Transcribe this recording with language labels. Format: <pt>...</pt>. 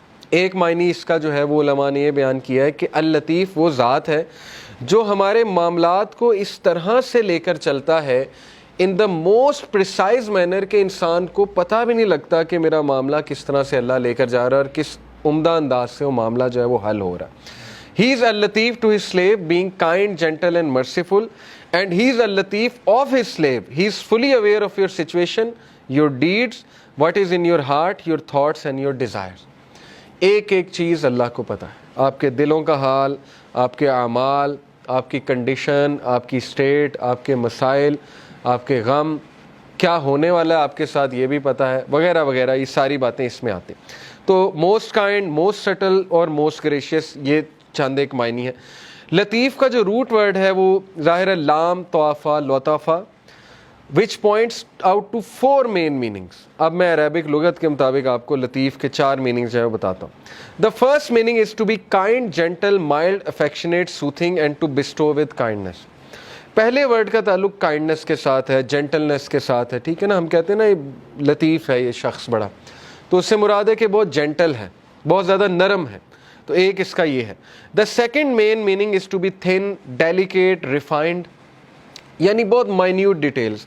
<ur>ایک معنی اس کا جو ہے وہ علماء نے یہ بیان کیا ہے کہ اللطیف وہ ذات ہے جو ہمارے معاملات کو اس طرح سے لے کر چلتا ہے</ur> <en>in the most precise manner</en> <ur>کہ انسان کو پتہ بھی نہیں لگتا کہ میرا معاملہ کس طرح سے اللہ لے کر جا رہا ہے اور کس عمدہ انداز سے وہ معاملہ جو ہے وہ حل ہو رہا ہے.</ur> <en>He is al-Latif to his slave, being kind, gentle and merciful, and he is al-Latif of his slave. He is fully aware of your situation, your deeds, what is in your heart, your thoughts and your desires.</en> <ur>ایک ایک چیز اللہ کو پتہ ہے, آپ کے دلوں کا حال, آپ کے اعمال, آپ کی کنڈیشن, آپ کی اسٹیٹ, آپ کے مسائل, آپ کے غم, کیا ہونے والا ہے آپ کے ساتھ یہ بھی پتہ ہے, وغیرہ وغیرہ. یہ ساری باتیں اس میں آتی. تو موسٹ کائنڈ, موسٹ سٹل اور موسٹ گریشیس, یہ چند ایک معنی ہے. لطیف کا جو روٹ ورڈ ہے وہ ظاہر ہے لام طوافہ لطافہ,</ur> <en>which points out to 4 main meanings.</en> <ur>اب میں عربک لغت کے مطابق آپ کو لطیف کے 4 میننگز جو ہے وہ بتاتا ہوں.</ur> <en>The first meaning is to be kind, gentle, mild, affectionate, soothing and to bestow with kindness.</en> <ur>پہلے ورڈ کا تعلق کائنڈنس کے ساتھ ہے, جینٹلنس کے ساتھ ہے, ٹھیک ہے نا. ہم کہتے ہیں نا یہ لطیف ہے یہ شخص بڑا, تو اس سے مراد ہے کہ بہت جینٹل ہے, بہت زیادہ نرم ہے. تو ایک اس کا یہ ہے.</ur> <en>the second main meaning is to be thin, delicate, refined,</en> <ur>یعنی بہت مائنیوٹ ڈیٹیلز.</ur>